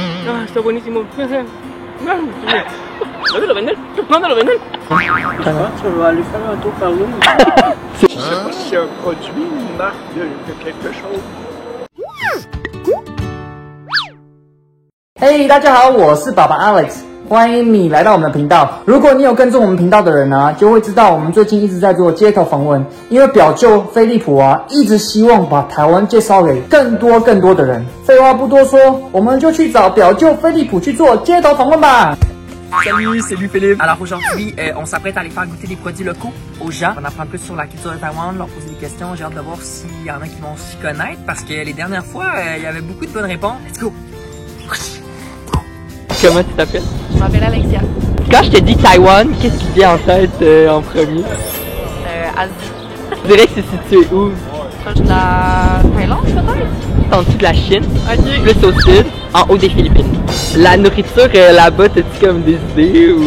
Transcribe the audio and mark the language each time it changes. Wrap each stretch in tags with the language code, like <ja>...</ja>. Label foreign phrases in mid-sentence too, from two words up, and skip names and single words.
<es>Ah, está buenísimo. ¿Dónde lo venden? ¿Dónde lo venden?</es> <fr>Tu vas aller faire un tour par là. Je sais pas si c'est un produit, une marque de quelque chose.</fr> <zh>Hey， 大家好，我是爸爸 Alex， 欢迎你来到我们的频道。如果你有跟踪我们频道的人呢，就会知道我们最近一直在做街头访问，因为表舅飞利浦啊，一直希望把台湾介绍给更多的人。废话不多说，我们就去找表舅飞利浦去做街头访问吧。</zh> <fr>Salut, c'est lui Philippe. Alors aujourd'hui, on s'apprête à aller faire goûter des produits locaux aux gens. On apprend plus sur la culture de Taïwan, leur poser des questions. J'ai hâte de voir s'il y en a qui vont s'y connaître parce que les dernières fois, il y avait beaucoup de bonnes réponses.</fr> <en>Let's go!</en> <fr>Comment tu t'appelles? Je m'appelle Alexia. Quand je te dis Taïwan, qu'est-ce qui te vient en tête en premier? Asie. Je dirais que c'est situé où? Proche de la Thaïlande peut-être? En dessous de la Chine, Ok. plus au sud, en haut des Philippines. La nourriture là-bas, t'as-tu comme des idées ou...</fr>